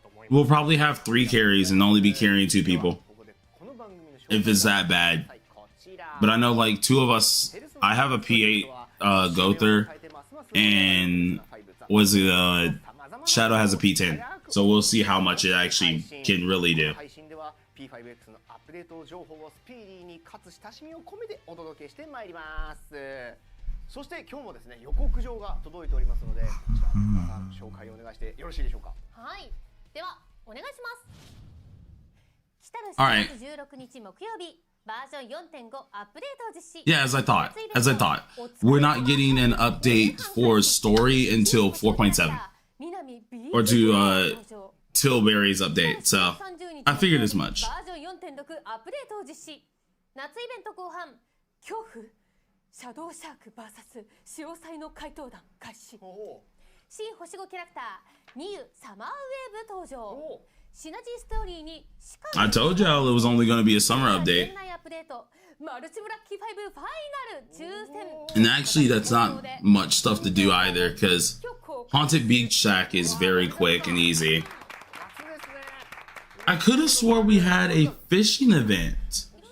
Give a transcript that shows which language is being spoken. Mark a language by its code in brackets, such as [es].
[en] We'll probably have 3 carries and only be carrying 2 people. if it's that bad. But I know like two of us, I have a P8 Gother, and was it Shadow has a P10. So we'll see how much it actually can really do. [ja] P5X のアップデート情報をスピーディーにかつ親しみを込めてお届けしてまいります。そして今日もですね予告状が届いておりますので、こちら皆さん紹介をお願いしてよろしいでしょうか。はい、ではお願いします。来たる4月16日木曜日、バージョン 4.5 アップデートを実施。 [en] Yeah, as I thought. We're not getting an update for story until 4.7 or to Tilbury's update. So I figured as much. [ja] バージョン 4.6 アップデートを実施。夏イベント後半、恐怖シャドウシャーク VS 潮騒の怪盗団開始。新星5キャラクターニユサマーウェーブ登場。シナジーストーリーに [en] I told y'all it was only going to be a summer update. [ja] アップデートマルチブラッキー5ファイナル抽選。 [en] And actually that's not much stuff to do either, because Haunted Beach Shack is very quick and easy. I could have swore we had a fishing event.